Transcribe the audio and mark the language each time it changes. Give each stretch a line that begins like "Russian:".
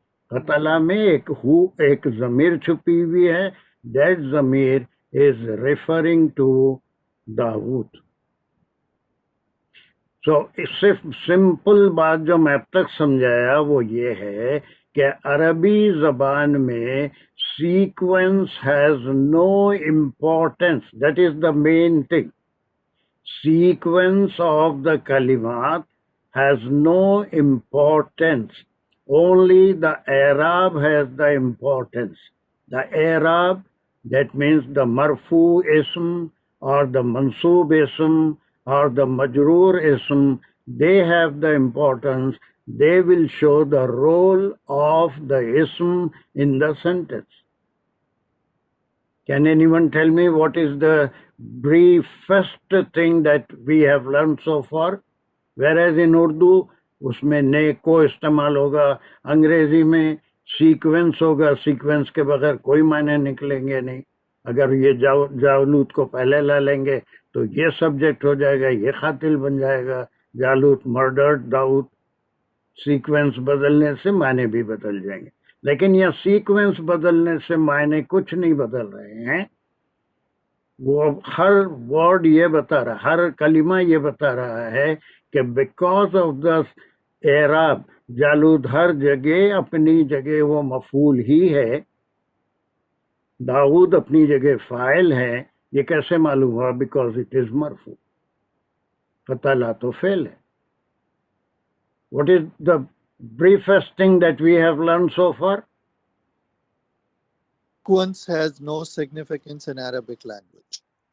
Urdu: قتلہ میں ایک ضمیر چھپی ہوئی ہے،
English: That ضمیر is referring to Dawood.
Urdu: سو صرف سمپل بات جو میں اب تک سمجھایا وہ یہ ہے کہ عربی زبان میں
English: Sequence has no importance, that is the main thing. Sequence of the kalimat has no importance. Only the i'rab has the importance. The i'rab, that means the marfu ism or the mansoob ism or the majroor ism, they have the importance. They will show the role of the ism in the sentence. Can anyone tell me what is the briefest thing that we have learned so far? Whereas in Urdu,
Urdu: اس میں نے کو استعمال ہوگا، انگریزی میں sequence ہوگا، sequence کے بغیر کوئی معنی نکلیں گے نہیں. اگر یہ جالوت کو پہلے لا لیں گے تو یہ سبجیکٹ ہو جائے گا، یہ قاتل بن جائے گا، جالوت مرڈرڈ داؤد. سیکوینس بدلنے سے معنی بھی بدل جائیں گے، لیکن یہ سیکوینس بدلنے سے معنی کچھ نہیں بدل رہے ہیں. وہ ہر ورڈ یہ بتا رہا، ہر کلمہ یہ بتا رہا ہے کہ
English: because of the
Urdu: اعراب جالوت ہر جگہ اپنی جگہ وہ مفعول ہی ہے، داؤد اپنی جگہ فاعل ہے. یہ کیسے معلوم ہوا؟
English: because it is
Urdu: مرفوع. قتلہ تو فعل ہے.
English: What is the briefest thing that we have learned so far? Sequence has no significance in Arabic language.